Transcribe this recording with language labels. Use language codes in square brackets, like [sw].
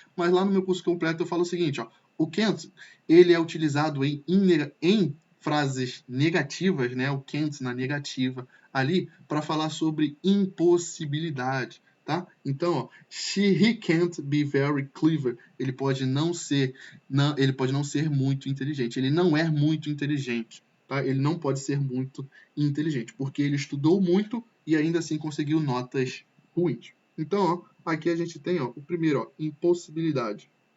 [pt] Mas lá no meu curso completo eu falo o seguinte, ó. O can't, ele é utilizado em frases negativas, né? O can't na negativa ali, para falar sobre impossibilidade, tá? Então, ó, [en] he can't be very clever. [pt] Ele pode não ser muito inteligente. Ele não é muito inteligente. Tá? Ele não pode ser muito inteligente, porque ele estudou muito e ainda assim conseguiu notas ruins. Então, ó, aqui a gente tem, ó, o primeiro, ó, impossibilidade.